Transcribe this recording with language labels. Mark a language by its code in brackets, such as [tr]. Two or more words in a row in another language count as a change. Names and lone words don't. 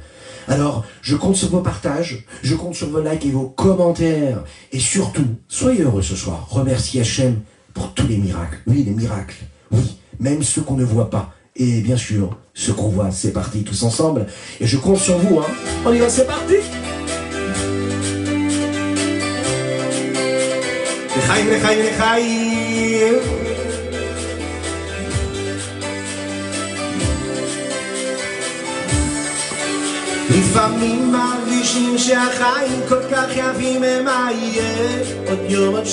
[fr] Alors, je compte sur vos partages, je compte sur vos likes et vos commentaires. Et surtout, soyez heureux ce soir. Remerciez Hachem pour tous les miracles. Oui, les miracles. Oui, même ceux qu'on ne voit pas. Et bien sûr, ce convoi, c'est parti tous ensemble. Et je compte sur vous, hein. On y va, c'est parti. [he] לחיים, לחיים, לחיים. לפעמים מרגישים שהחיים כל כך יפים מה יהיה עוד יום עוד